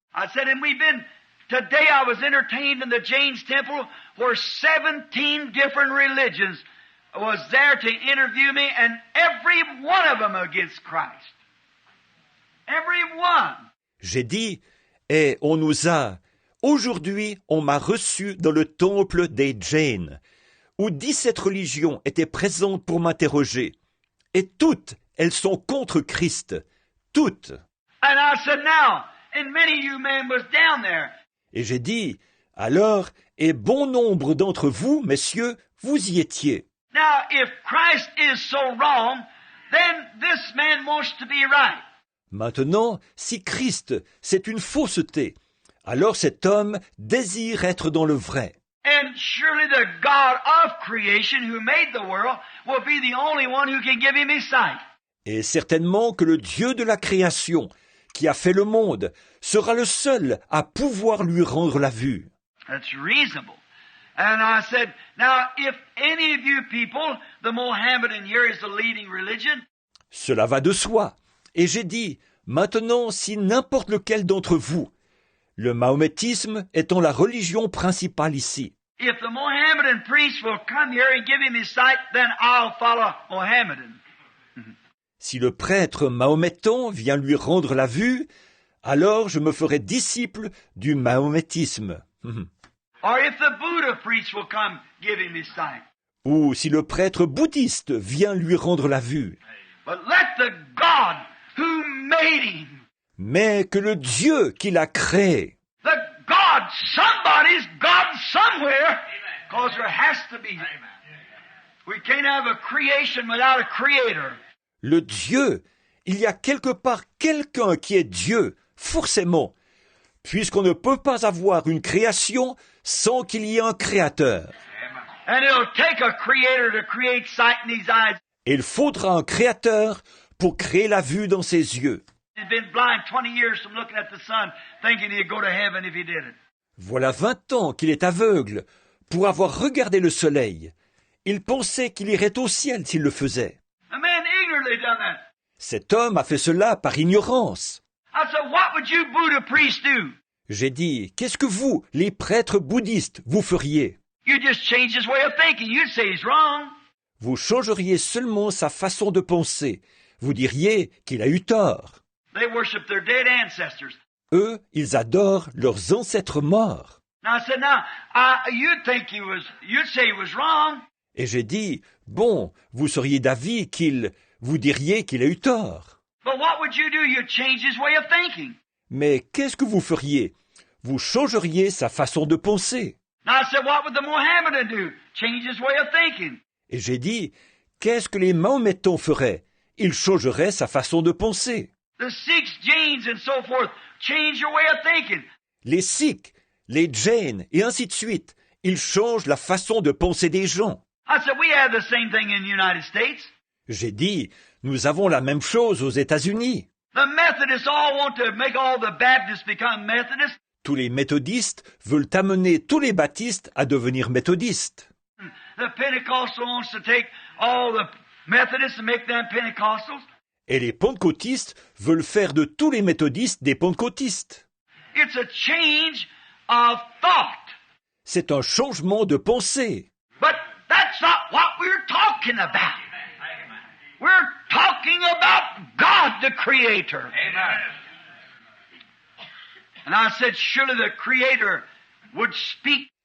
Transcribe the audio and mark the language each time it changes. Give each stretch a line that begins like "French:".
English: I said, and today I was entertained in the James Temple where 17 different religions was there to interview me, and every one of them against Christ. Every one.
French: J'ai dit, et aujourd'hui, on m'a reçu dans le temple des Jains, où 17 religions étaient présentes pour m'interroger. Et toutes, elles sont contre Christ. Toutes.
English: And I said, now, and many of you men was down there.
French: Et j'ai dit, alors, et bon nombre d'entre vous, messieurs, vous y étiez.
English: Now, if Christ is so wrong, then this man wants to be right.
French: Maintenant, si Christ, c'est une fausseté, alors cet homme désire être dans le vrai.
English: And surely the God of creation who made the world will be the only one who can give him his sight.
French: Et certainement que le Dieu de la création, qui a fait le monde, sera le seul à pouvoir lui rendre la vue.
English: That's reasonable. And I said, now if any of you people, the Mohammedan here is the leading religion.
French: Cela va de soi. Et j'ai dit, maintenant, si n'importe lequel d'entre vous, le mahométisme étant la religion principale ici,
English: If the Mohammedan priest will come here and give him his sight, then I'll follow Mohammedan.
French: si le prêtre mahométan vient lui rendre la vue, alors je me ferai disciple du mahométisme.
English: Or if the Buddha priest will come give him his sight.
French: Ou si le prêtre bouddhiste vient lui rendre la vue.
English: But let the God who made him,
French: Mais que le Dieu qui l'a créé,
English: the God, somebody's God somewhere, because there has to be. We can't have a creation without a creator.
French: le Dieu, il y a quelque part quelqu'un qui est Dieu, forcément, puisqu'on ne peut pas avoir une création sans qu'il y ait un créateur.
English: And it'll take a creator to create sight in these eyes.
French: Et il faudra un créateur pour créer la vue dans ses yeux.
English: He'd been blind 20 years from looking at the sun, thinking he'd go to heaven if he did it.
French: Voilà 20 ans qu'il est aveugle pour avoir regardé le soleil. Il pensait qu'il irait au ciel s'il le faisait.
English: A man ignorantly done that.
French: Cet homme a fait cela par ignorance.
English: I said, what would you Buddha priests do?
French: J'ai dit, qu'est-ce que vous, les prêtres bouddhistes, vous feriez?
English: You just change his way of thinking. You'd say he's wrong.
French: Vous changeriez seulement sa façon de penser. Vous diriez qu'il a eu tort.
English: They worship their dead ancestors.
French: Eux, ils adorent leurs ancêtres morts.
English: Now I said, you'd say he was wrong.
French: Et j'ai dit, bon, vous seriez d'avis vous diriez qu'il a eu tort.
English: But what would you do? You'd change his way of thinking.
French: Mais qu'est-ce que vous feriez? Vous changeriez sa façon de penser.
English: Now I said, what would the Mohammedan do? Change his way of thinking.
French: Et j'ai dit, qu'est-ce que les Mahométans feraient? Ils changeraient sa façon de penser.
English: The Sikhs, Jains, and so forth, change your way of thinking.
French: Les Sikhs, les Jains, et ainsi de suite, ils changent la façon de penser des gens.
English: I said, we have the same thing in the United States.
French: J'ai dit, nous avons la même chose aux États-Unis.
English: The Methodists all want to make all the Baptists become Methodists.
French: Tous les méthodistes veulent amener tous les baptistes à devenir méthodistes.
English: The Pentecostal wants to take all the Methodists and make them Pentecostals.
French: Et les pentecôtistes veulent faire de tous les méthodistes des pentecôtistes.
English: It's a change of thought.
French: C'est un changement de pensée.
English: But that's not what we're talking about. We're talking about God, the Creator. Amen. And I said, surely the Creator would speak.